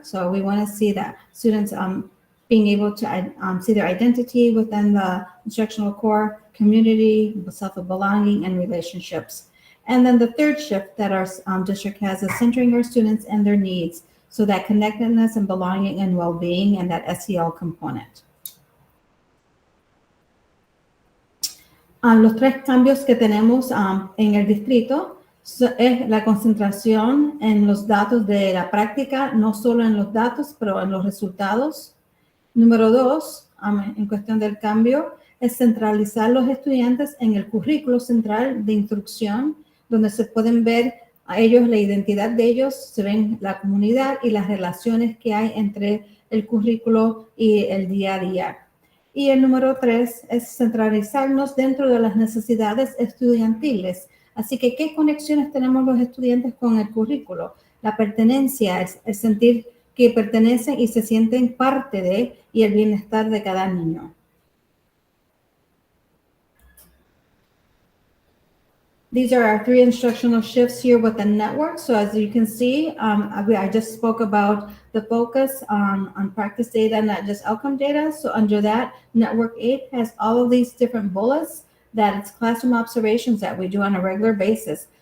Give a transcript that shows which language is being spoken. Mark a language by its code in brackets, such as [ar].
[en] So we want to see that students being able to see their identity within the instructional core, community, sense of belonging, and relationships. And then the 3rd shift that our district has is centering our students and their needs. So that connectedness and belonging and well-being and that SEL component. [es] Los 3 cambios que tenemos en el distrito es la concentración en los datos de la práctica, no solo en los datos, pero en los resultados. Número 2, en cuestión del cambio, es centralizar los estudiantes en el currículo central de instrucción, donde se pueden ver a ellos, la identidad de ellos, se ven la comunidad y las relaciones que hay entre el currículo y el día a día. Y el número 3 es centralizarnos dentro de las necesidades estudiantiles. Así que, ¿qué conexiones tenemos los estudiantes con el currículo? La pertenencia, el sentir que pertenecen y se sienten parte de, y el bienestar de cada niño. [en] These are our 3 instructional shifts here with the network. So as you can see, I just spoke about the focus on practice data, not just outcome data. So under that, Network 8 has all of these different bullets that it's classroom observations that we do on a regular basis.